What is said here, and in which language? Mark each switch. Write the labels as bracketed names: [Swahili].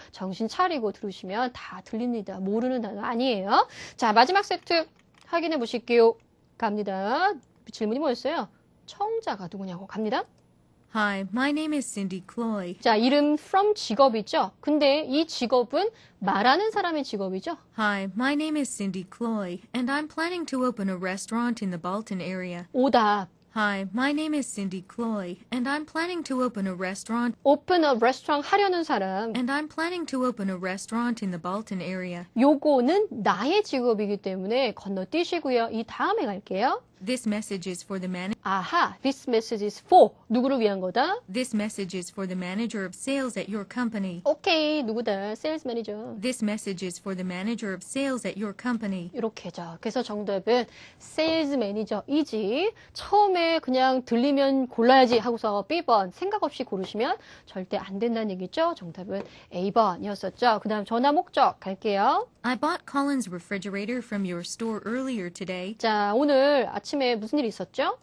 [Korean] 정신 차리고 들으시면 다 들립니다. 모르는 단어 아니에요. 자, 마지막 세트 확인해 보실게요. 갑니다. 질문이 뭐였어요? 청자가 누구냐고 갑니다. [English] Hi, my name is Cindy Cloy. [Korean] 자, 이름 from 직업이죠. 근데 이 직업은 말하는 사람의 직업이죠. [English] Hi, my name is Cindy Cloy, and I'm planning to open a restaurant in the Balton area. [Korean] 오답. [English] Hi, my name is Cindy Cloy, and I'm planning to open a restaurant. open a restaurant [Korean] 하려는 사람. [English] And I'm planning to open a restaurant in the Balton area. [Korean] 요거는 나의 직업이기 때문에 건너뛰시고요. 이 다음에 갈게요. [English] This message is for the [Korean] 아하, [English] this message is for [Korean] 누구를 위한 거다? [English] This message is for the manager of sales at your company. [Korean] 오케이, 누구다? 세일즈 매니저. [English] This message is for the manager of sales at your company. [Korean] 이렇게죠. 그래서 정답은 세일즈 매니저이지. 처음에 그냥 들리면 골라야지 하고서 B번 생각 없이 고르시면 절대 안 된다는 얘기죠. 정답은 A번이었었죠. 그 다음 전화 목적 갈게요. [English] I bought Colin's refrigerator from your store earlier today. [Korean] 자, 오늘 아침에 무슨 일이 있었죠?